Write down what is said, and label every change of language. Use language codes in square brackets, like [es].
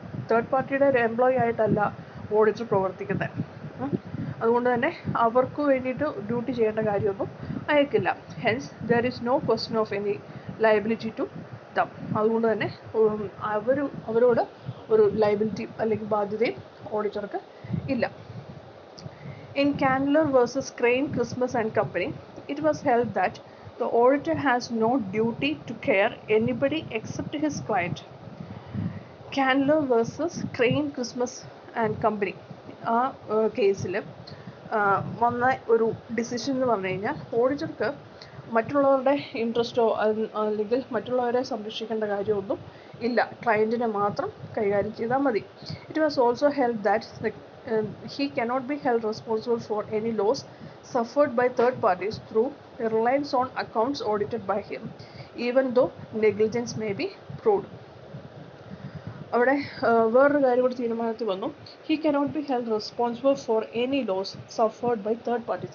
[ml] Third പാർട്ടിയുടെ ഒരു employee ആയിട്ടല്ല ഓഡിറ്റർ പ്രവർത്തിക്കുന്നത്. അതുകൊണ്ട് തന്നെ അവർക്ക് വേണ്ടിയിട്ട് ഡ്യൂട്ടി ചെയ്യേണ്ട കാര്യമൊന്നും അയക്കില്ല. [en] Hence there is no question of any liability to them. [ml] അതുകൊണ്ട് തന്നെ അവരോട് ഒരു ലയബിലിറ്റി അല്ലെങ്കിൽ ബാധ്യതയും ഓഡിറ്റർക്ക് ഇല്ല. [en] In Candler versus Crane, Christmas and Company, it was held that the auditor has no duty to care anybody except his client. [ml] Candler versus Crane, Christmas and Company ആ കേസിൽ വന്ന ഒരു ഡിസിഷൻ എന്ന് പറഞ്ഞു കഴിഞ്ഞാൽ ഓഡിറ്റർക്ക് മറ്റുള്ളവരുടെ ഇൻട്രസ്റ്റോ അല്ലെങ്കിൽ മറ്റുള്ളവരെ സംരക്ഷിക്കേണ്ട കാര്യമൊന്നും ഇല്ല, ക്ലയൻറ്റിനെ മാത്രം കൈകാര്യം ചെയ്താൽ മതി. [en] It was also held that he cannot be held responsible for any loss suffered by third parties through reliance on accounts audited by him, even though negligence may be proved. [ml] അവിടെ വേറൊരു കാര്യം കൂടി തീരുമാനത്തിൽ വന്നു. [en] He cannot be held responsible for any loss suffered by third parties.